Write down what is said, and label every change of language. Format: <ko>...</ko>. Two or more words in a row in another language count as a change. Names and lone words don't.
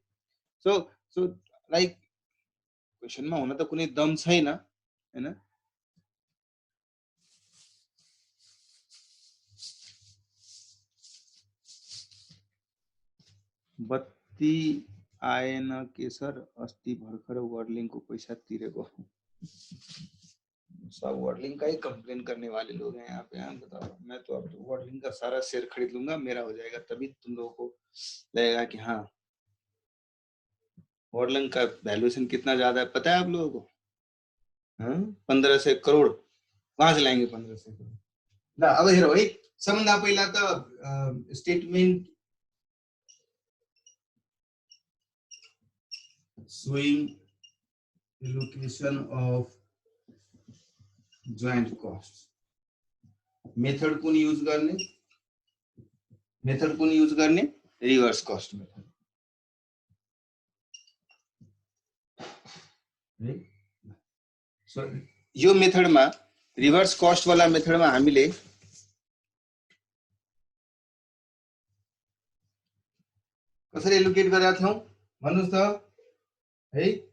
<en>so like</en> <ne>क्वेशनमा हुन त कुनै दम छैन हैन। बत्ती आएन के सर? अस्ति भर्खर वर्डलिंक को पैसा तिरेको।</ne> <hi>सब वर्डलिंक का ही कंप्लेन करने वाले लोग हैं यहाँ पे। बताओ, मैं तो अब वर्डलिंक का सारा शेयर खरीद लूंगा, मेरा हो जाएगा, तभी तुम लोगों को लगेगा कि हाँ वर्डलिंक का वैल्यूएशन कितना ज्यादा है पता है आप लोगों को? 1500 करोड़ कहाँ से लाएंगे 1500 करोड़?</hi> <ne>ल अब हेरौ है, सबभन्दा पहिला त स्टेटमेन्ट</ne> <en>showing allocation of joint costs.</en> <ne>मेथड कुन युज गर्ने?</ne> <en>reverse cost method</en> <ne>है। सो यो मेथडमा,</ne> <en>reverse cost</en> <ne>वाला मेथडमा हामीले कसरी एलोकेट गरेका थियौ भन्नुस् त है।</ne>